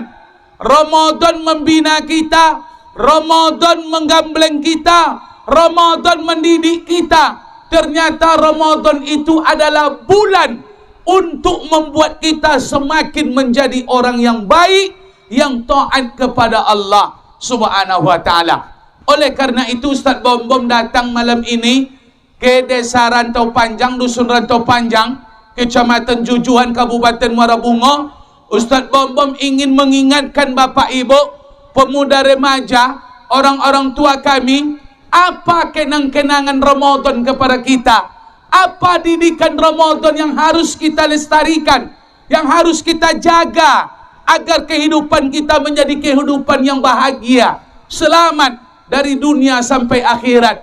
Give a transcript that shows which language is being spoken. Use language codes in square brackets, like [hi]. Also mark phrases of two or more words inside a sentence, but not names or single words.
[id] Ramadan membina kita, Ramadan menggambleng kita, Ramadan mendidik kita. Ternyata Ramadan itu adalah bulan untuk membuat kita semakin menjadi orang yang baik, yang taat kepada Allah [ar] سبحانه وتعالى. [id] Oleh karena itu Ustaz Bom-Bom datang malam ini ke desa Rantau Panjang, dusun Rantau Panjang, Kecamatan Jujuhan, Kabupaten Muara Bungo. Ustaz Bom-Bom ingin mengingatkan Bapak Ibu, pemuda remaja, orang-orang tua kami, apa kenang-kenangan Ramadan kepada kita? Apa didikan Ramadan yang harus kita lestarikan, yang harus kita jaga agar kehidupan kita menjadi kehidupan yang bahagia, selamat dari dunia sampai akhirat.